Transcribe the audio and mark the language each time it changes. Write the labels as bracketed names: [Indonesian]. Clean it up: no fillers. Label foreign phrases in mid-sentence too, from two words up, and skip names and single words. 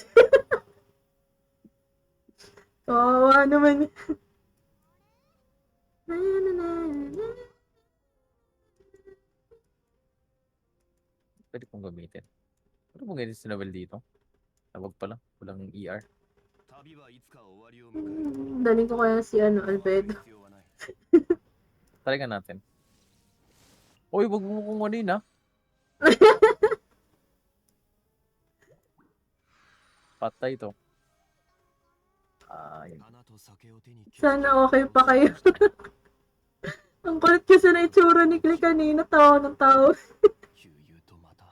[Filipino] nahanap eh. Kawawa naman. Pwede kong gamitin. Ano pong ganyan si Noel dito? Tawag pala. Walang ER. [Japanese] 旅はいつか終わりを迎える。 [Filipino] Daling ko kaya si Albedo. [Japanese] 必要はない。 [Filipino] Try nga natin. Uy, wag mo kong ano yun, ah. Patay to. Ay, [Japanese] 花と酒を手に [Filipino] Sana okay pa kayo. Ang kulit kasi na itsura ni Clay kanina. Tawa ng tao. [Japanese] 悠々とまた